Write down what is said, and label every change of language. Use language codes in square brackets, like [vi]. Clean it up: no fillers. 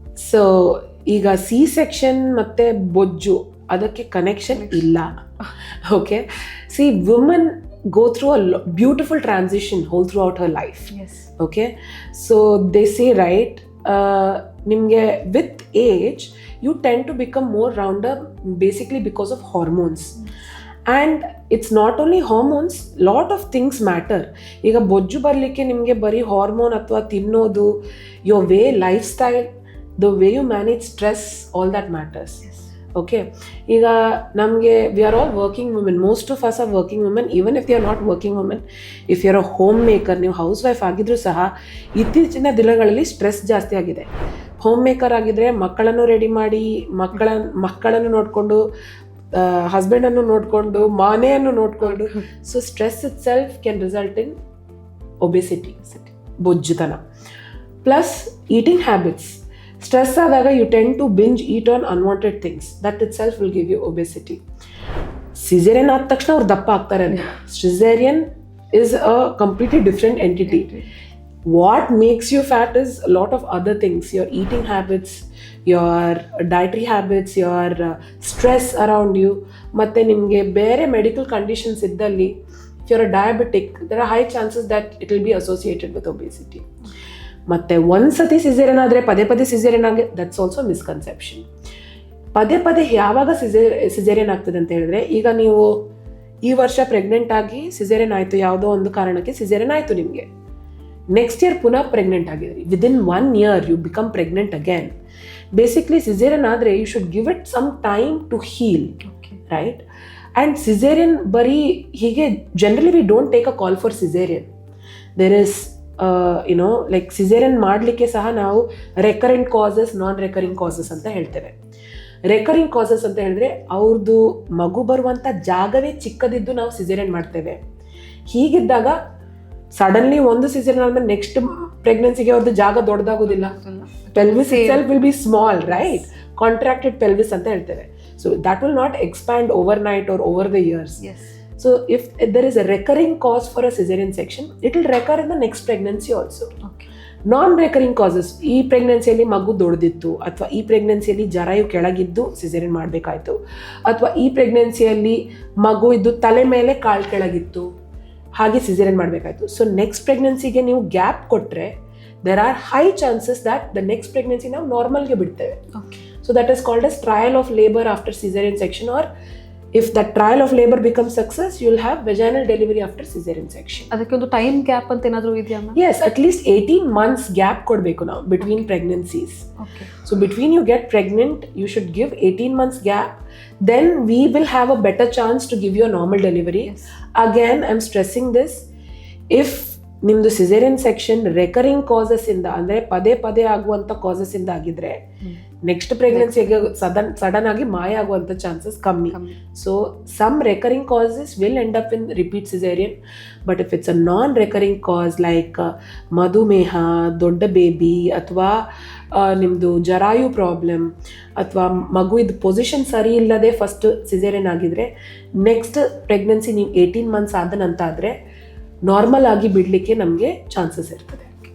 [kn] So ಈಗ C section ಮತ್ತು ಬೊಜ್ಜು ಅದಕ್ಕೆ ಕನೆಕ್ಷನ್ ಇಲ್ಲ. [en] Okay, see woman go through a beautiful transition whole throughout her life. Yes. Okay, so they say, right, nimge with age you tend to become more rounder basically because of hormones. And it's not only hormones, lot of things matter. [kn] ಈಗ ಬೊಜ್ಜು ಬರಲಿಕ್ಕೆ ನಿಮಗೆ ಬರೀ hormone ಅಥವಾ ತಿನ್ನೋದು, [en] your way, lifestyle, the way you manage stress, all that matters. Okay, [kn] ಈಗ ನಮಗೆ [en] We are all working women, most of us are working women. Even if you are not working women, if you are a homemaker, [kn] ನೀವು house wife ಆಗಿದ್ರೂ ಸಹ ಇತ್ತೀಚಿನ ದಿನಗಳಲ್ಲಿ stress ಜಾಸ್ತಿ ಆಗಿದೆ. Home maker ಆಗಿದ್ರೆ ಮಕ್ಕಳನ್ನು ರೆಡಿ ಮಾಡಿ, ಮಕ್ಕಳನ್ನು ನೋಡಿಕೊಂಡು, ಹಸ್ಬೆಂಡನ್ನು ನೋಡಿಕೊಂಡು, ಮನೆಯನ್ನು ನೋಡಿಕೊಂಡು, [en] so stress itself can result in obesity, [kn] ಬೊಜ್ಜುತನ. [en] Plus eating habits. Stress [kn] ಆದಾಗ [en] You tend to binge eat on unwanted things, that itself will give you obesity. [kn] Caesarean ಆದ ತಕ್ಷಣ ಅವ್ರು ದಪ್ಪ ಆಗ್ತಾರೆ ಅಂತ. [en] Caesarean is a completely different entity. What makes you fat is a lot of other things, your eating habits, your dietary habits, your stress around you, [kn] ಮತ್ತೆ ನಿಮಗೆ ಬೇರೆ medical conditions ಇದ್ದಲ್ಲಿ, [en] if you're a diabetic, there are high chances that it will be associated with obesity. [kn] ಮತ್ತೆ ಒಂದ್ಸತಿ caesarean ಆದರೆ ಪದೇ ಪದೇ caesarean ಆಗಿ, [en] That's also misconception. [kn] ಪದೇ ಪದೇ ಯಾವಾಗ ಸಿಸೇರಿಯನ್ ಆಗ್ತದೆ ಅಂತ ಹೇಳಿದ್ರೆ, ಈಗ ನೀವು ಈ ವರ್ಷ ಪ್ರೆಗ್ನೆಂಟ್ ಆಗಿ ಸಿಸೇರಿಯನ್ ಆಯಿತು, ಯಾವುದೋ ಒಂದು ಕಾರಣಕ್ಕೆ ಸಿಸೇರಿಯನ್ ಆಯಿತು ನಿಮಗೆ, ನೆಕ್ಸ್ಟ್ ಇಯರ್ ಪುನಃ pregnant ಆಗಿದ್ರಿ, [en] Within 1 year you become pregnant again. [kn] Basically caesarean ಆದರೆ [en] You should give it some time to heal, right? And caesarean [kn] ಬರೀ ಹೀಗೆ [en] Generally we don't take a call for caesarean. There is like [kn] caesarean ಮಾಡಲಿಕ್ಕೆ ಸಹ ನಾವು recurrent causes, ನಾನ್ recurring causes ಅಂತ ಹೇಳ್ತೇವೆ. Recurring causes ಅಂತ ಹೇಳಿದ್ರೆ ಅವ್ರದ್ದು ಮಗು ಬರುವಂಥ ಜಾಗವೇ ಚಿಕ್ಕದಿದ್ದು ನಾವು ಸಿಸೇರಿಯನ್ ಮಾಡ್ತೇವೆ. ಹೀಗಿದ್ದಾಗ ಸಡನ್ಲಿ ಒಂದು ಸಿಸೇರಿಯನ್ ಆದ್ಮೇಲೆ ನೆಕ್ಸ್ಟ್ ಪ್ರೆಗ್ನೆನ್ಸಿಗೆ ಅವ್ರದ್ದು ಜಾಗ ದೊಡ್ಡದಾಗೋದಿಲ್ಲ. [en] Pelvis itself will be small, right? Contracted pelvis [kn] ಅಂತ ಹೇಳ್ತೇವೆ. [en] So that will not expand overnight or over the years. So if there is a recurring cause for a cesarean section, it will recur in the next pregnancy also. Okay. [kn] ನಾನ್-ರೆಕರಿಂಗ್ causes, ಈ ಪ್ರೆಗ್ನೆನ್ಸಿಯಲ್ಲಿ ಮಗು ದೊಡ್ಡದಿತ್ತು, ಅಥವಾ ಈ ಪ್ರೆಗ್ನೆನ್ಸಿಯಲ್ಲಿ ಜರಾಯು ಕೆಳಗಿದ್ದು caesarean ಮಾಡಬೇಕಾಯ್ತು, ಅಥವಾ ಈ ಪ್ರೆಗ್ನೆನ್ಸಿಯಲ್ಲಿ ಮಗು ಇದ್ದು ತಲೆ ಮೇಲೆ ಕಾಳು ಕೆಳಗಿತ್ತು, ಹಾಗೆ ಸಿಸೇರಿಯನ್ ಮಾಡಬೇಕಾಯ್ತು. ಸೊ ನೆಕ್ಸ್ಟ್ ಪ್ರೆಗ್ನೆನ್ಸಿಗೆ ನೀವು ಗ್ಯಾಪ್ ಕೊಟ್ಟರೆ [en] there are high chances that the next pregnancy [kn] ನಾವು ನಾರ್ಮಲ್ಗೆ ಬಿಡ್ತೇವೆ. [en] So that is called as trial of labor after cesarean section, or if that trial of labor becomes success, you will have vaginal delivery after cesarean section. [kn] ಅದಕ್ಕೆ ಒಂದು time gap ಅಂತ ಏನಾದರೂ ಇದೆಯಾ? [en] Yes, at least 18 months gap [kn] ಕೊಡಬೇಕು ನಾವು [en] between pregnancies. Okay. So between you get pregnant, you should give 18 months gap. Then we will have a better chance to give you a normal delivery. Yes. Again, I'm stressing this. If [kn] ನಿಮ್ಮದು caesarean section recurring causes ಇಂದ, ಅಂದರೆ ಪದೇ ಪದೇ ಆಗುವಂಥ causes ಇಂದ ಆಗಿದ್ರೆ, next ಪ್ರೆಗ್ನೆನ್ಸಿಗೆ sudden ಆಗಿ ಮಾಯ ಆಗುವಂಥ ಚಾನ್ಸಸ್ ಕಮ್ಮಿ. [en] So some recurring causes will end up in repeat caesarean. But if it's a non recurring cause like [kn] ಮಧುಮೇಹ, ದೊಡ್ಡ ಬೇಬಿ, ಅಥವಾ ನಿಮ್ಮದು ಜರಾಯು ಪ್ರಾಬ್ಲಮ್, ಅಥವಾ ಮಗುವಿದ ಪೊಸಿಷನ್ ಸರಿ ಇಲ್ಲದೆ ಫಸ್ಟ್ ಸಿಸೇರಿಯನ್ ಆಗಿದ್ರೆ, ನೆಕ್ಸ್ಟ್ ಪ್ರೆಗ್ನೆನ್ಸಿ ನೀವು 18 months ಆದ ನಂತರ ಆದರೆ ನಾರ್ಮಲ್ ಆಗಿ ಬಿಡಲಿಕ್ಕೆ ನಮಗೆ ಚಾನ್ಸಸ್ ಇರ್ತದೆ.